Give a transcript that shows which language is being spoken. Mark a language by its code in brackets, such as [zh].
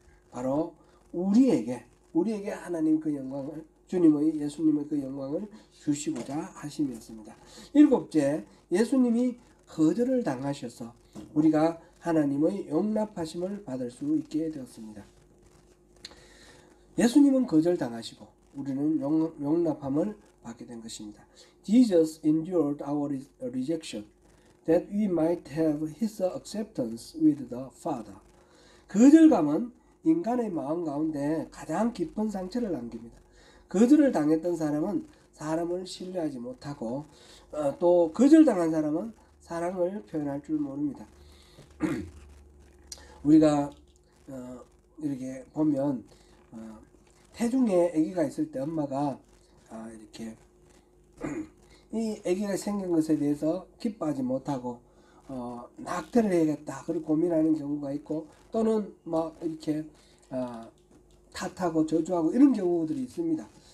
[ko] 바로 우리에게 하나님 그 영광을 예수님의 그 영광을 주시고자 하심이었습니다. 일곱째, 예수님이 거절을 당하셔서 우리가 하나님의 용납하심을 받을 수 있게 되었습니다. 예수님은 거절당하시고 우리는 용납함을 받게 된 것입니다. [en] Jesus endured our rejection that we might have his acceptance with the Father. [ko] 거절감은 인간의 마음 가운데 가장 깊은 상처를 남깁니다. 거절을 당했던 사람은 사람을 신뢰하지 못하고 또 거절당한 사람은 사랑을 표현할 줄 모릅니다. 우리가 이렇게 보면 태중에 아기가 있을 때 엄마가 이렇게 이 아기가 생긴 것에 대해서 기뻐하지 못하고 낙태를 해야겠다 그리고 고민하는 경우가 있고 또는 막 이렇게 탓하고 저주하고 이런 경우들이 있습니다.